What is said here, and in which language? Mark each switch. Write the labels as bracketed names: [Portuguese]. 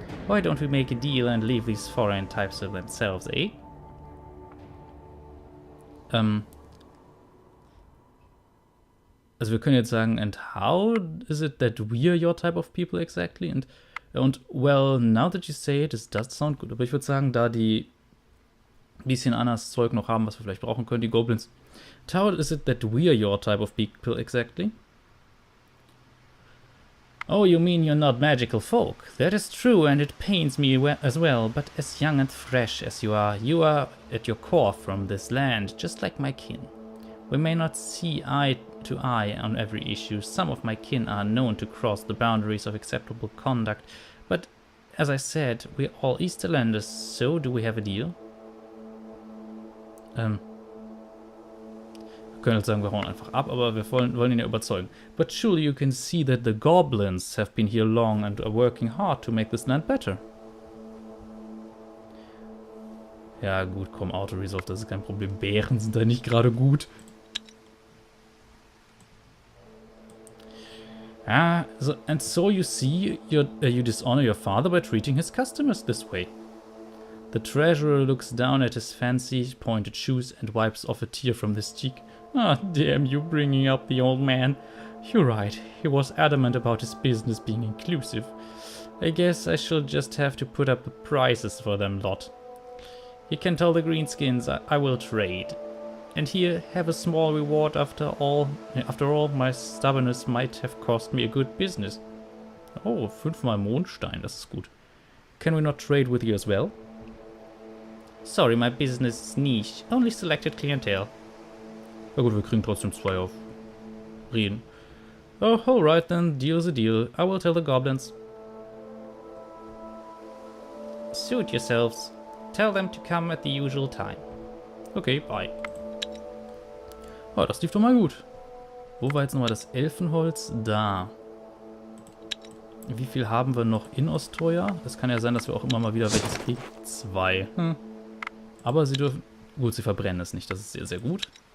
[English] Why don't we make a deal and leave these foreign types to themselves, eh? Also wir können jetzt sagen, and how is it that we're your type of people exactly? Und well, now that you say it, it does sound good. [German] Aber ich würde sagen, da die ein bisschen anderes Zeug noch haben, was wir vielleicht brauchen können, die Goblins. [English] How is it that we're your type of people exactly? Oh, you mean you're not magical folk? That is true, and it pains me as well, but as young and fresh as you are at your core from this land, just like my kin. We may not see eye to eye on every issue. Some of my kin are known to cross the boundaries of acceptable conduct, but as I said, we're all Easterlanders, so do we have a deal? [German] Wir können jetzt sagen, wir hauen einfach ab, aber wir wollen ihn ja überzeugen. [English] But surely you can see that the goblins have been here long and are working hard to make this land better. [German] Ja gut, komm, Auto-Resolve, das ist kein Problem. Bären sind da nicht gerade gut. [English] And so you see, you dishonor your father by treating his customers this way. The treasurer looks down at his fancy pointed shoes and wipes off a tear from his cheek. Ah, damn you bringing up the old man. You're right, he was adamant about his business being inclusive. I guess I shall just have to put up the prices for them lot. You can tell the greenskins I will trade. And here, have a small reward after all. My stubbornness might have cost me a good business. [German] Oh, 5-mal Mondstein, das ist gut. [English] Can we not trade with you as well? Sorry, my business is niche. Only selected clientele. [German] Na gut, wir kriegen trotzdem 2 auf Reden. [English] Oh, alright then, deal's a deal. I will tell the goblins. Suit yourselves. Tell them to come at the usual time. Okay, bye. [German] Oh, das lief doch mal gut. Wo war jetzt nochmal das Elfenholz? Da. Wie viel haben wir noch in Osteuer? Es kann ja sein, dass wir auch immer mal wieder welches kriegen. 2. Aber sie dürfen... Gut, sie verbrennen es nicht. Das ist sehr, sehr gut.